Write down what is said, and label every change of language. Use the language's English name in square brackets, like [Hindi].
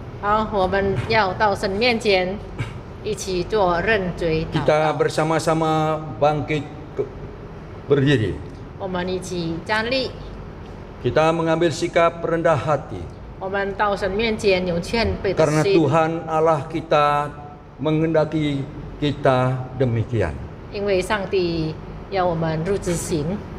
[Chinese] 好，我们要到神面前一起做认罪祷 [Indonesian] Kita [Chinese] 告。 [Indonesian] bersama-sama bangkit berdiri. [Chinese] 我们一起站立， [Indonesian] Kita mengambil sikap rendah hati. [Chinese] 我们到神面前有谦卑的 [Indonesian] Karena [Chinese] 心， [Indonesian] Tuhan Allah kita menghendaki kita demikian. [Chinese] 因为上帝要我们如此行。